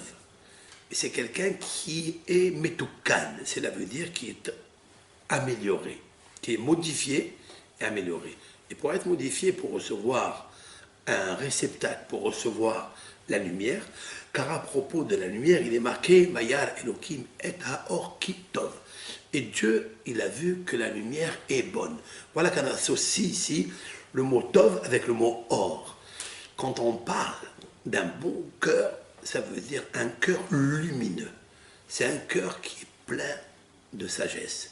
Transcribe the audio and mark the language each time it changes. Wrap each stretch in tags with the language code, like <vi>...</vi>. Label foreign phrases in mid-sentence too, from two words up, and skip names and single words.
<fr>C'est quelqu'un qui est metoukan, cela veut dire qui est amélioré, qui est modifié et amélioré. Et pour être modifié, pour recevoir un réceptacle, pour recevoir la lumière, car à propos de la lumière, il est marqué «</fr> <he>וירא אלהים את האור כי טוב ».</he> <fr>Et Dieu, il a vu que la lumière est bonne. Voilà qu'on associe ici le mot tov avec le mot or. Quand on parle d'un bon cœur, ça veut dire un cœur lumineux. C'est un cœur qui est plein de sagesse.</fr>